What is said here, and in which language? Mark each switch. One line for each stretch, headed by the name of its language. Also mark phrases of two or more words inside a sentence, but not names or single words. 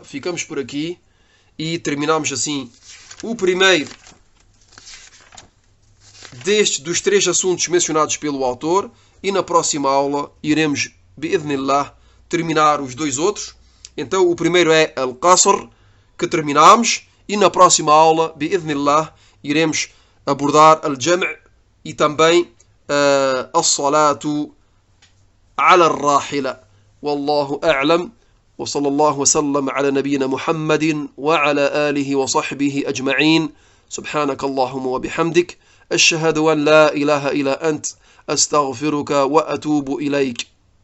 Portuguese: Ficamos por aqui e terminamos assim o primeiro dos 3 assuntos mencionados pelo autor, e na próxima aula iremos, bi'idhnillah, terminar os 2 outros. Então o primeiro é Al-Qasr, que terminamos, e na próxima aula, bi'idhnillah, iremos abordar Al-Jam' e também
Arabic: الصلاة على الراحلة. والله أعلم. وصلى الله وسلم على نبينا محمد وعلى آله وصحبه أجمعين. سبحانك اللهم وبحمدك أشهد أن لا إله إلا أنت أستغفرك وأتوب إليك.